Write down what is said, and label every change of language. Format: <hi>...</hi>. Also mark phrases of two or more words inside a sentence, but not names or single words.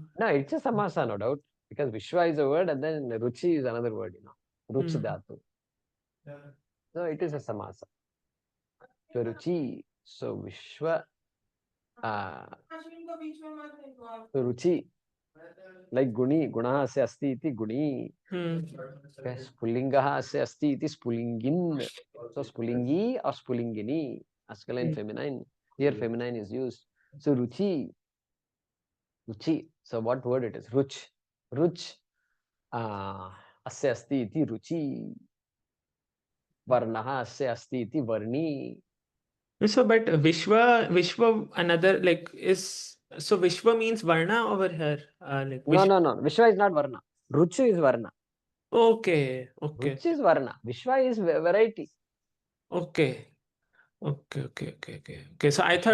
<en>No, it's a samasa, no doubt, because Vishwa is a word, and then Ruchi is another word. Ruch dhatu. So it is a samasa. So Ruchi. So Vishwa. So Ruchi. Like Guni,</en> <sa>Gunaha se asti iti Guni. Spulingaha se asti iti Spulingin.</sa> <en>So Spulingi or Spulingini, masculine, feminine. Here feminine is used. So Ruchi. So what word it is?</en> <sa>Ruch. Asya asti iti Ruchi. Varnaha asya asti iti Varni.</sa> <en>So, but Vishwa, another like is. So Vishwa means Varna over here. Like no. Vishwa is not Varna. Ruchi is Varna. Okay. Okay. Ruchi is Varna. Vishwa is variety. Okay. Okay. So I</en>